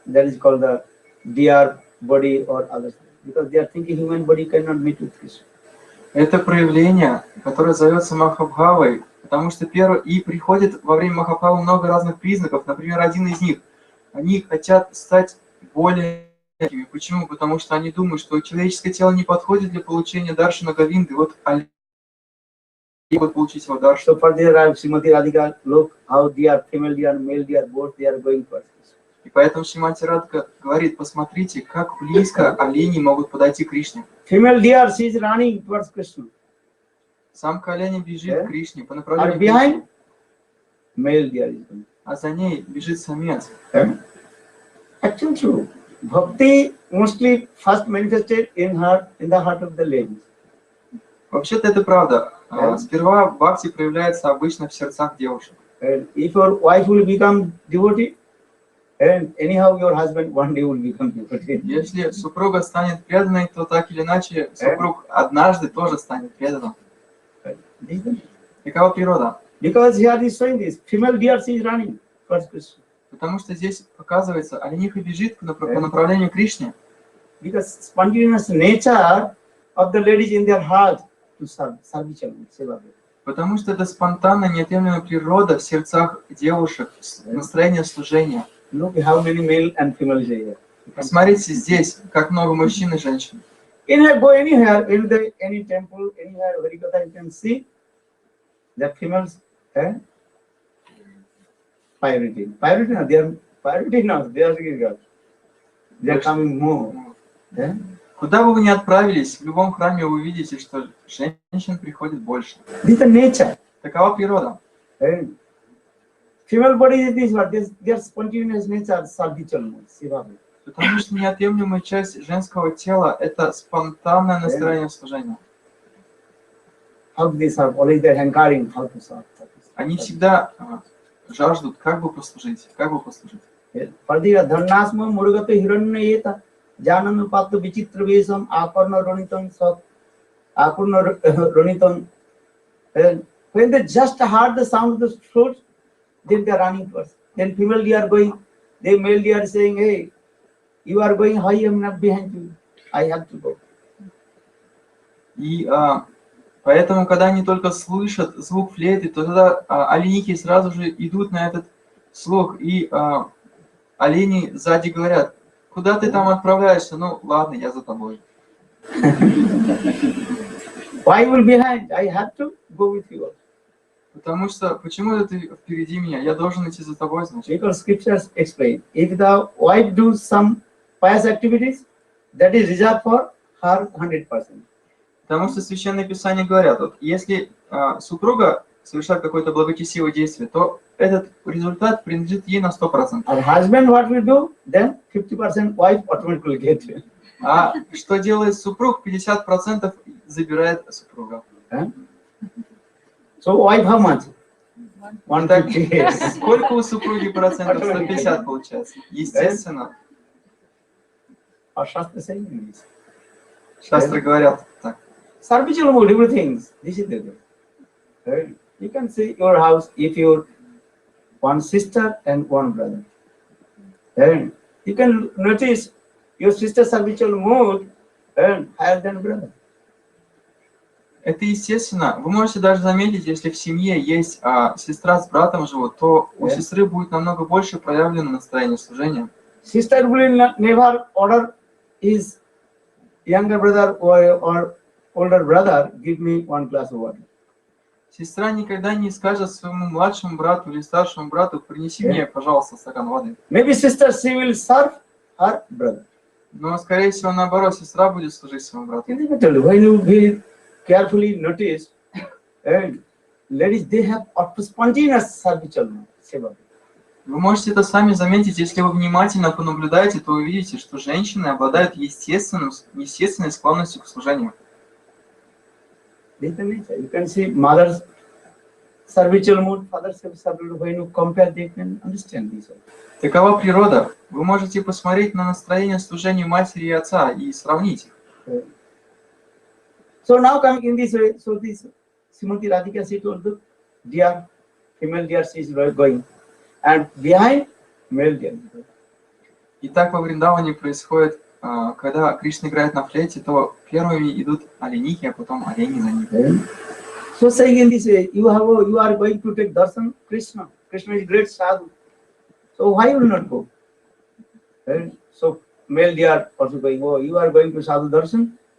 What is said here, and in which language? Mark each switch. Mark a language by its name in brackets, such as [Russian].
[English] That is called the deer body or others. Because they are thinking human body cannot meet with Krishna. [Russian] Это проявление, которое зовется Махабхавой, потому что приходит во время Махабхавы много разных признаков. Например, один из них: они хотят стать более легкими. Почему? Потому что они думают, что человеческое тело не подходит для получения даршана Говинды. Вот олень могут получить его даршану. [English] So for this, Srimati Radhika, look how deer, female deer and male deer, both they are going for. [Russian] И поэтому Шримати Радха говорит: посмотрите, как близко олени могут подойти к Кришне. [English] Female deer, she is running towards Krishna. [Russian] Самка оленя бежит к Кришне по [English] And [Russian] направлению к [English] behind, [Russian] Кришне, [English] male deer is going. [Russian] а за ней бежит самец. [English] Actually true. Bhakti mostly first manifested in the heart of the ladies. [Russian] Вообще-то это правда. Сперва бхакти проявляется обычно в сердцах девушек. [English] And if your wife will become devotee, and anyhow your husband one day will become devotee. [Russian] Если супруга станет преданной, то так или иначе супруг однажды тоже станет преданным. Такова природа. [English] Because here is showing this, female deer she is running towards Krishna. [Russian] Потому что здесь показывается, олениха бежит по направлению к Кришне. [English] Because spontaneous nature of the ladies in their heart to serve seva. [Russian] Потому что это спонтанная, неотъемлемая природа в сердцах девушек, настроение служения. [English] Look how many male and female here. [Russian] Посмотрите здесь, как много мужчин и женщин. [English] Go anywhere, in any temple, anywhere, Harikatha, you can see The females, priority. Priority, no, they are priority now. They are coming more. Yeah? [Russian] Куда бы вы ни отправились, в любом храме вы увидите, что женщин приходит больше. [English] This is the nature. [Russian] Такова природа. [English] Female body is this, what their spontaneous nature, salvation, seva. [Russian] Потому что неотъемлемая часть женского тела – это спонтанное настроение служения. [English] How they serve, always they are hankering, how to serve. [Russian] Они всегда жаждут, как бы послужить, как бы послужить. [Sanskrit] Further, dharnasma murugata hiranyeta jananu pattu vichitra vesam akarna ronitam sat akarna ronitam. [English] When they just heard the sound of the flute, then they are running first. Then female they are going, they male they are saying, hey, you are going high, I am not behind you. I have to go. [Russian] И поэтому, когда они только слышат звук флейты, то тогда оленики сразу же идут на этот слух, и олени сзади говорят: куда ты там отправляешься? Ну ладно, я за тобой. [English] Why will behind? I have to go with you. [Russian] Потому что, почему это ты впереди меня? Я должен идти за тобой, значит. [English] Because scriptures explain, if the wife do some pious activities, that is reserved for her 100%. [Russian] Потому что Священные Писания говорят, вот, если супруга совершает какое-то благочестивое действие, то этот результат принадлежит ей на 100%. [English] Her husband what will do, then 50% wife automatically get. [Russian] А что делает супруг? 50% забирает супруга. [English] So wife how much? 150. [Russian] Сколько у супруги процентов? 150 получается. Естественно. [English] Or Shastra saying this. [Russian] Шастры говорят так. [English] Servitual mode, everything. This is the way. You can see your house if you're one sister and one brother. And you can notice your sister's servitual mode and higher than brother. [Russian] Это естественно. Вы можете даже заметить, если в семье есть сестра с братом живут, то у сестры будет намного больше проявлено настроение служения. [English] Sister will never order his younger brother or older brother, give me one glass of water. [Russian] Сестра никогда не скажет своему младшему брату или старшему брату: принеси мне, пожалуйста, стакан воды. [English] Maybe sister, she will serve her brother. [Russian] Но, скорее всего, наоборот, сестра будет служить своему брату. [English] When you will carefully notice, and ladies, they have spontaneous servitual seva. [Russian] Вы можете это сами заметить, если вы внимательно понаблюдаете, то вы увидите, что женщины обладают естественной склонностью к служению. [English] You can see mother's servitual mood, father's servitual mood. When you compare, they can understand this. [Russian] Такова природа. Вы можете посмотреть на настроение служения матери и отца и сравнить их. [English] So now coming in this way, so this Srimati Radhika, she told the dear female dear, she is going, and behind male dear. [Russian] Итак, во Вриндаване происходит, когда Кришна играет на флейте, то первыми идут оленихи, а потом олени за ним. [English] So saying in this way, you are going to take darshan Krishna. Krishna is great sadhu. So why will not go? So male dear also going, oh, you are going to sadhu darshan.